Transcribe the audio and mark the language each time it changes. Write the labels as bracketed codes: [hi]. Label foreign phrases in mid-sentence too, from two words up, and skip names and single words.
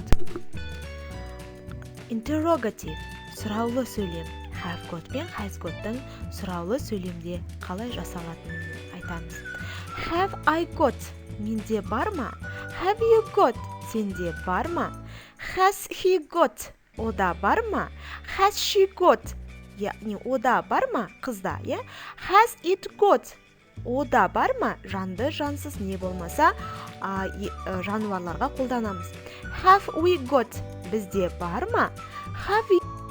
[kk] Interrogative, сұраулы сөйлем. [en] Have got [kk] пен [en] has got- [kk] тың сұраулы сөйлемде қалай жасалатынын айтамыз. [en] Have I got, [kk] менде бар ма? [en] Have you got, [kk] сенде бар ма? [en] Has he got, [kk] ода бар ма? [en] Has she got, [kk] яғни ода бар ма? Қызда, е? [en] Has it got, [kk] ода бар ма? Жанды, жансыз не болмаса жануарларға қолданамыз. [en] Have we got, [kk] бізде бар ма? [en] Have you